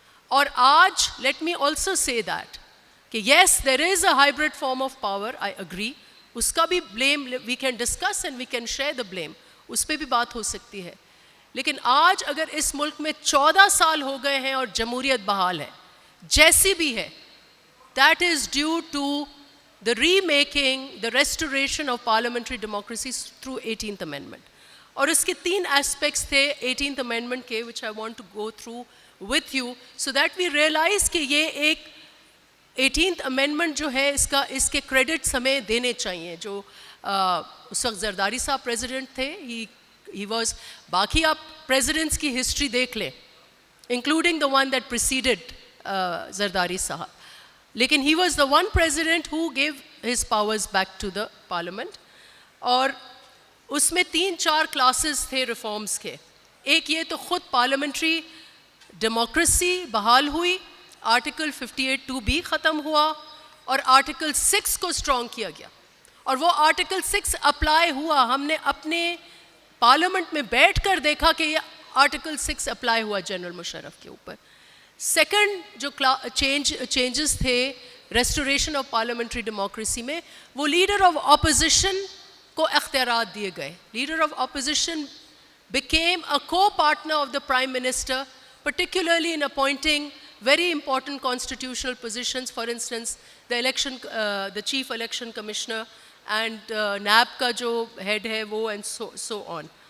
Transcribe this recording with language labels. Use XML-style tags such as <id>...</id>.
<ur>اور آج</ur> <en>let me also say that کہ yes there is a hybrid form of power, I agree,</en> <ur>اس کا بھی</ur> <en>blame we can discuss and we can share the blame,</en> <ur>اس پہ بھی بات ہو سکتی ہے. لیکن آج اگر اس ملک میں 14 سال ہو گئے ہیں اور جمہوریت بحال ہے جیسی بھی ہے,</ur> <en>That is due to the remaking, the restoration of parliamentary democracy through 18th amendment.</en> <ur>اور اس کے 3 aspects تھے 18th amendment کے</ur> <en>which I want to go through with you so that we realize</en> <ur>کہ یہ ایک 18th amendment جو ہے اس کے credits ہمیں دینے چاہیے. جو اس وقت زرداری صاحب</ur> <en>president تھے, he was,</en> <ur>باقی آپ</ur> <en>presidents کی history دیکھ لیں including the one that preceded Zardari sahab, لیکن he was the one president who gave his powers back to the parliament.</en> <ur>اور اس میں 3-4 کلاسز تھے ریفارمز کے. ایک یہ تو خود پارلیمنٹری ڈیموکریسی بحال ہوئی, آرٹیکل 58(2) بھی ختم ہوا اور آرٹیکل 6 کو اسٹرانگ کیا گیا, اور وہ آرٹیکل 6 اپلائی ہوا. ہم نے اپنے پارلیمنٹ میں بیٹھ کر دیکھا کہ یہ آرٹیکل 6 اپلائی ہوا جنرل مشرف کے اوپر. سیکنڈ جو چینجز تھے ریسٹوریشن آف پارلیمنٹری ڈیموکریسی میں, وہ لیڈر آف اپوزیشن کو اختیارات دیے گئے.</ur> <en>leader of opposition became a co-partner of the Prime Minister, particularly in appointing very important constitutional positions, for instance, the Chief Election Commissioner and NAB</en> <ur>کا جو</ur> <en>head ہے وہ, and so on.</en>